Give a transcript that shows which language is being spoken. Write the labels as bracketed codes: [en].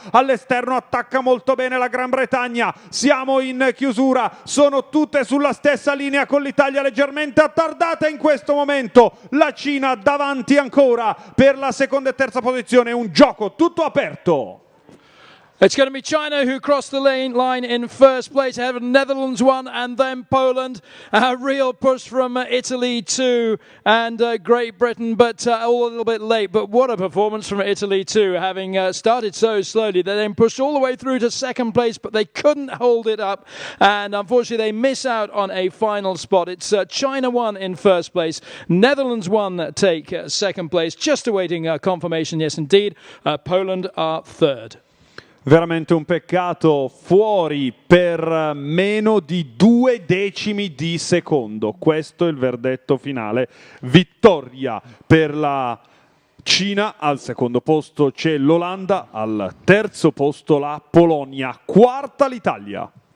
[it] All'esterno attacca molto bene la Gran Bretagna, siamo in chiusura, sono tutte sulla stessa linea con l'Italia leggermente attardata in questo momento. La Cina davanti ancora per la seconda e terza posizione, un gioco tutto aperto. [en] It's going to be China who crossed the line in first place, ahead of Netherlands 1 and then Poland. A real push from Italy 2 and Great Britain, but all a little bit late. But what a performance from Italy 2, having started so slowly. They then pushed all the way through to second place, but they couldn't hold it up. And unfortunately, they miss out on a final spot. It's China 1 in first place, Netherlands 1 take second place. Just awaiting confirmation, yes indeed. Poland are third. [it] Veramente un peccato, fuori per meno di 2 decimi di secondo. Questo è il verdetto finale. Vittoria per la Cina, al secondo posto c'è l'Olanda, al terzo posto la Polonia, quarta l'Italia.